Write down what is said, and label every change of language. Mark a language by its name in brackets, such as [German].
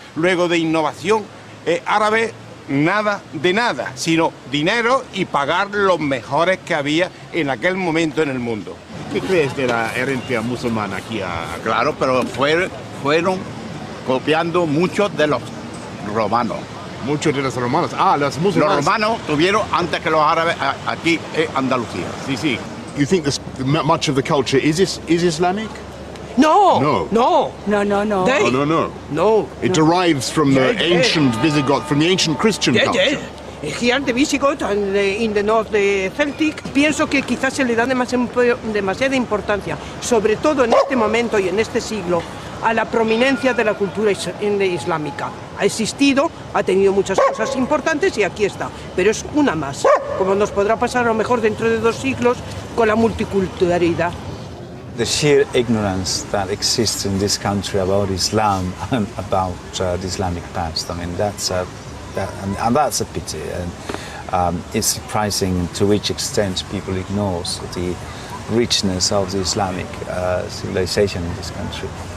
[Spanish] Luego de innovación árabe, nada de nada, sino dinero y pagar los mejores que había en aquel momento en el mundo. ¿Qué crees de la herencia musulmana aquí? Claro, pero fueron copiando mucho de los romanos. Muchos de los romanos. Ah, los musulmanes. Los romanos tuvieron antes que los árabes aquí en Andalucía. Sí, sí. [English] You think much of the culture is Islamic? No. No. No. No, no, no. They, No. It derives from the ancient Visigoth, from the ancient Christian culture. Here the Visigoth and in the north the Celtic, [Spanish] pienso que quizás se le da demasiada importancia, sobre todo en este momento y en este siglo, a la prominencia de la cultura islámica. Ha existido, ha tenido muchas cosas importantes y aquí está, pero es una más, como nos podrá pasar a lo mejor dentro de 2 siglos con la multiculturalidad. [English] the sheer ignorance that exists in this country about Islam and about the Islamic past. I mean, that's a pity, and it's surprising to which extent people ignore the richness of the Islamic civilization in this country.